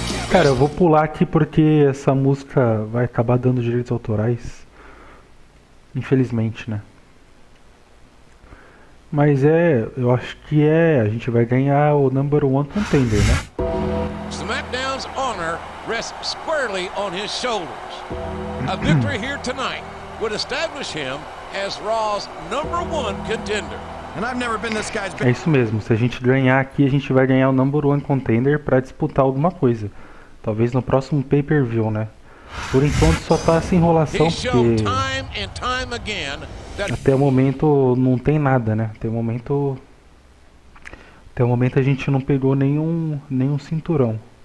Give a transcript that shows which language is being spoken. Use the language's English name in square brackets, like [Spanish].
[Portuguese] Cara, eu vou pular aqui porque essa música vai acabar dando direitos autorais, infelizmente, né? Mas eu acho que a gente vai ganhar o number one contender, né? [English] Smackdown's honor rests squarely on his shoulders. A victory here tonight would establish him as Raw's number one contender. And I've never been this guy's [Portuguese] É isso mesmo, se a gente ganhar aqui, a gente vai ganhar o number one contender pra disputar alguma coisa. Talvez no próximo pay-per-view, né? Por enquanto só tá essa enrolação, porque até o momento não tem nada, né? Até o momento a gente não pegou nenhum cinturão.